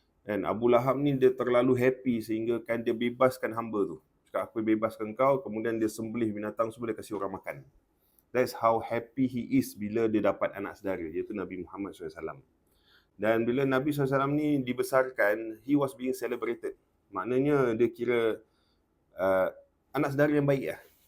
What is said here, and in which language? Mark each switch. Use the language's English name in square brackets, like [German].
[Malay] Dan Abu Lahab ni dia terlalu happy sehingga kan dia bebaskan hamba tu. Cakap aku bebaskan kau, kemudian dia sembelih binatang semua, dia kasih orang makan. [English] That's how happy he is [Malay] bila dia dapat anak saudara, iaitu Nabi Muhammad SAW. Dan bila Nabi SAW ni dibesarkan, [English] he was being celebrated. [Malay] Maknanya dia kira anak saudara yang baik lah.